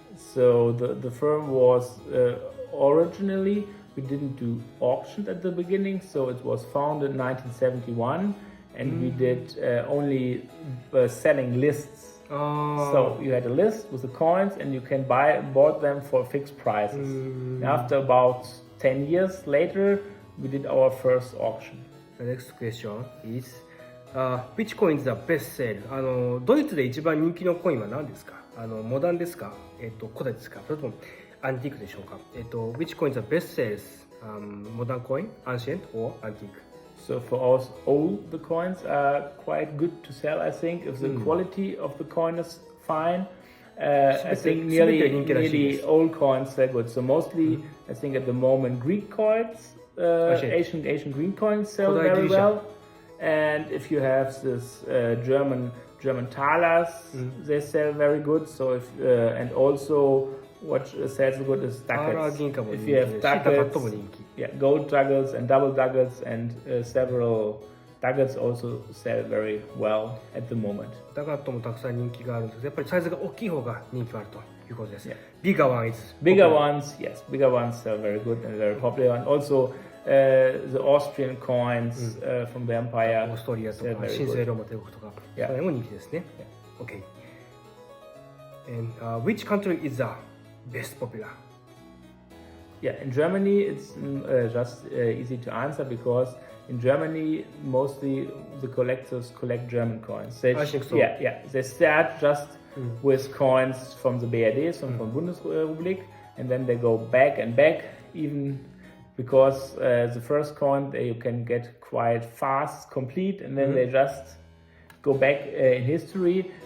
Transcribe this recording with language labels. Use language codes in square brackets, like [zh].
[en] So the firm was originally, we didn't do auctions at the beginning, so it was founded in 1971, and we did only selling lists. So you had a list with the coins and you can bought them for fixed prices. And after about 10 years later, we did our first auction. The next question is, which coin is the best sell? [ja] ドイツで一番人気のコインは何ですか？モダンですか？古代ですか？それともアンティークでしょうか？ [en] which coin is the best sells? Modern coin, ancient or antique? So for us, all the coins are quite good to sell, I think. If the quality of the coin is fine, I think nearly all coins are good. So mostly, I think at the moment, Greek coins, Asian Greek coins sell very well. And if you have this German thalers, they sell very good. So if and also what sells good is ducats. If you have ducats, gold ducats and double ducats and several ducats also sell very well at the moment. [ja] ダガットもたくさん人気があるんですけど、やっぱりサイズが大きい方が人気があるということです。 [en] Bigger ones, bigger ones sell very good and very popular. And also the Austrian coins from the empire. [ja] オーストリアとか神聖ローマ帝国とか、それも人気ですね。 [en] Okay. And which country is the best popular? Yeah, in Germany it's just easy to answer because in Germany mostly the collectors collect German coins. They, I think so. They start just with coins from the BRD, from Bundesrepublik, and then they go back and back, even because the first coin you can get quite fast, complete, and then they just go back in history.